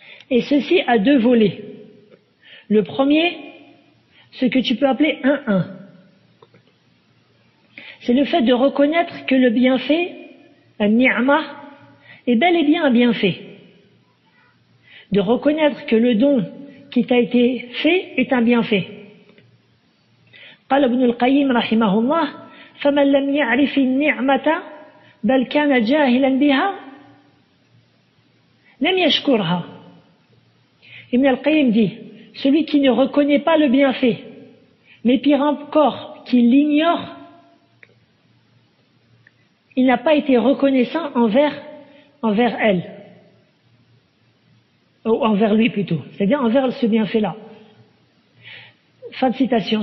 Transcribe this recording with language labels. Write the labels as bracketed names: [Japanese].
[French] Et ceci a 2 volets. Le premier, ce que tu peux appeler 1-1. C'est le fait de reconnaître que le bienfait, al-ni'ma, est bel et bien un bienfait. De reconnaître que le don qui t'a été fait est un bienfait. [Arabic] قال ابن القيم رحمه الله فمن لم يعرف النعمة بل كان جاهلا بها لم يشكرها. [French] Ibn al-Qayyim dit celui qui ne reconnaît pas le bienfait mais pire encore qui l'ignore, il n'a pas été reconnaissant envers elle, ou envers lui plutôt, c'est-à-dire envers ce bienfait-là. Fin de citation.